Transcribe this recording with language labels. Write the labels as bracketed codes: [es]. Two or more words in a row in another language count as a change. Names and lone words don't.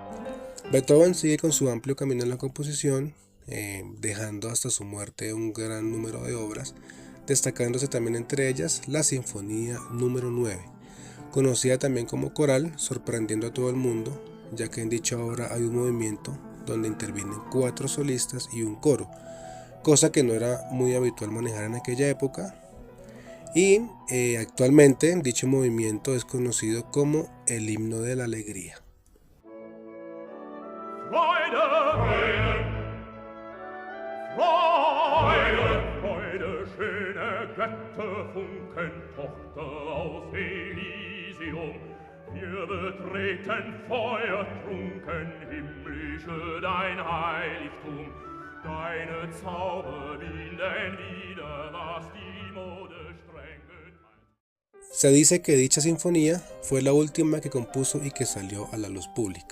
[es] Beethoven sigue con su amplio camino en la composición, dejando hasta su muerte un gran número de obras, destacándose también entre ellas la Sinfonía número 9, conocida también como coral, sorprendiendo a todo el mundo, ya que en dicha obra hay un movimiento donde intervienen 4 solistas y un coro, cosa que no era muy habitual manejar en aquella época, y actualmente dicho movimiento es conocido como el himno de la alegría. [de] Freude, Freude, Freude, schöne Götterfunken, Tochter aus Elysium. Wir betreten feuertrunken, himmlische dein Heiligtum. Deine Zauber binden wieder, was die Mode streng geteilt. [es] Se dice que dicha sinfonía fue la última que compuso y que salió a la luz pública.